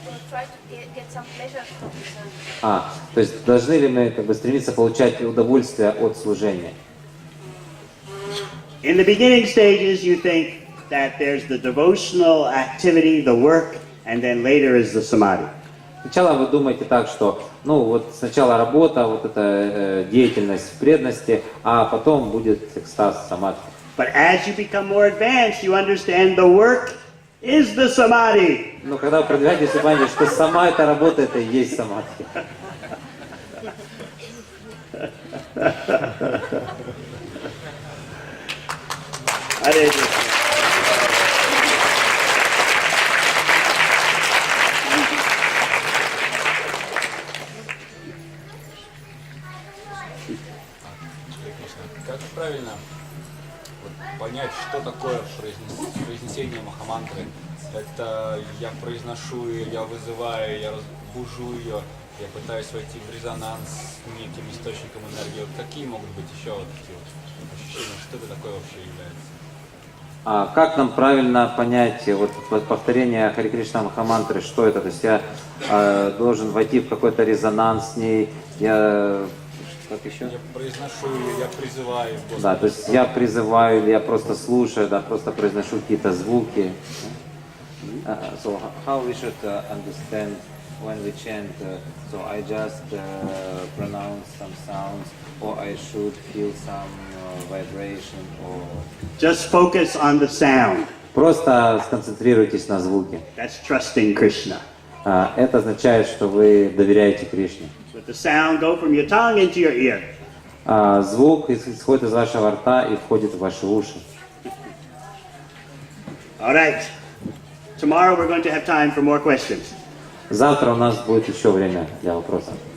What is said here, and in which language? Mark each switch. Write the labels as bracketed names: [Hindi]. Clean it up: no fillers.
[English] Try to get some pleasure from the service. [Russian] То есть должны ли мы стремиться получать удовольствие от служения? [English] In the beginning stages, you think that there's the devotional activity, the work, and then later is the samadhi. [Russian] Сначала вы думаете так, что сначала работа, эта деятельность в преданности, а потом будет экстаз, самадхи. [English] But as you become more advanced, you understand the work is the samadhi. [Russian] Но когда вы продвигаетесь, вы понимаете, что сама эта работа — это и есть самадхи. [English] Hare Krishna. [Russian] Как правильно вот понять, что такое произнесение махамантры. Это я произношу ее, я вызываю, я разбужу ее, я пытаюсь войти в резонанс с неким источником энергии. Вот какие могут быть еще вот такие вот ощущения, что это такое вообще является? А как нам правильно понять вот повторение Харе Кришна Махамантры, что это? То есть я должен войти в какой-то резонанс с ней, я... Как еще? Я произношу ее, я призываю Господа. Да, то есть я призываю или я просто слушаю, да, просто произношу какие-то звуки. [English] So how we should understand when we chant? So I just pronounce some sounds, or I should feel some vibration, or Just focus on the sound. [Russian] просто сконцентрируйтесь на звуке. [English] That's trusting Krishna. [Russian] Это означает, что вы доверяете Кришне. [English] Let the sound go from your tongue into your ear. [Russian] Звук исходит из вашего рта и входит в ваши уши. [English] All right. Tomorrow we're going to have time for more questions. [Russian] Завтра у нас будет еще время для вопросов.